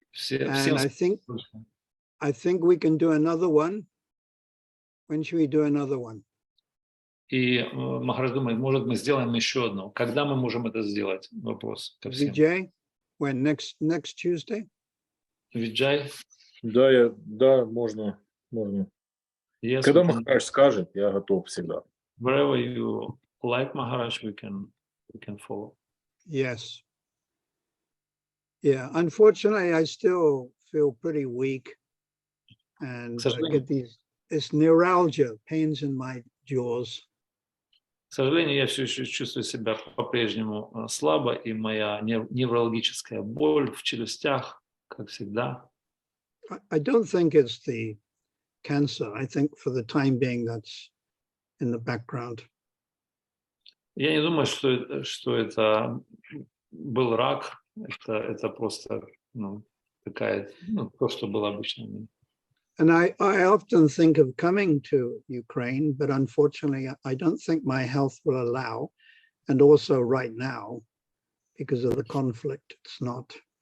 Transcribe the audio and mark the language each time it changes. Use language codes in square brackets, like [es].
[en] And I think we can do another one. When should we do another one? [ru] И Махарадж думает, может, мы сделаем еще одно. Когда мы можем это сделать? Вопрос ко всем. [en] Vijay, when next Tuesday? [ru] Виджай? Да, можно. [en] Yes, [ru] когда Махарадж скажет, я готов всегда. [en] Wherever you like, Maharaj, we can follow. Yes. Yeah, unfortunately, I still feel pretty weak and I get this neuralgia, pains in my jaws. [ru] К сожалению, я все еще чувствую себя по-прежнему слабо, и моя неврологическая боль в челюстях, как всегда. [en] I don't think it's the cancer. I think for the time being that's in the background. [ru] Я не думаю, что это был рак. Это просто такая, то, что было обычно. [en] And I often think of coming to Ukraine, but unfortunately, I don't think my health will allow. And also right now, because of the conflict, it's not.